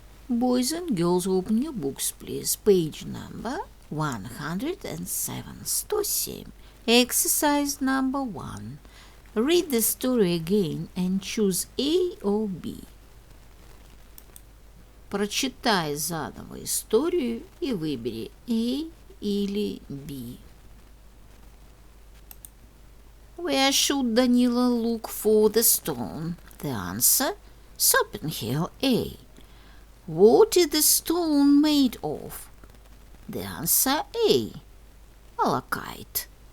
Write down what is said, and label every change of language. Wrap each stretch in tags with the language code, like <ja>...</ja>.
<en>Boys and girls, open your books, please. Page number 107, 107. Exercise number 1. Read the story again and choose A or B.</en> <ru>Прочитай заново историю и выбери A или B.</ru> <en>Where should Danila look for the stone? The answer, Serpent Hill, A. What is the stone made of? The answer, A. Malachite.</en>